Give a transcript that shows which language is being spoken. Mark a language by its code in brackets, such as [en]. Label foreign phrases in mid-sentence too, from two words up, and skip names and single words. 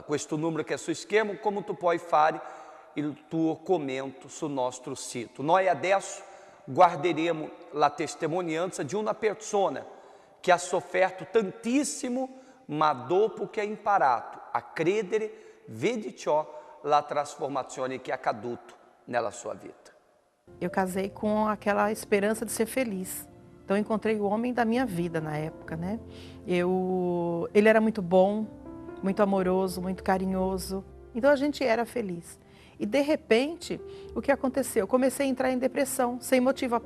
[it] Questo numero che è su schermo, come tu puoi fare il tuo commento sul nostro sito. Noi adesso guarderemo la testimonianza di una persona che ha sofferto tantissimo, ma dopo che ha imparato a credere, vede ciò la trasformazione che è accaduto nella sua vita. [pt] Eu casei com aquela esperança de ser feliz. Então eu encontrei o homem da minha vida na época, né? Ele era muito bom, muito amoroso, muito carinhoso. Então a gente era feliz. E de repente, o que aconteceu? Eu comecei a entrar em depressão, sem motivo aparente.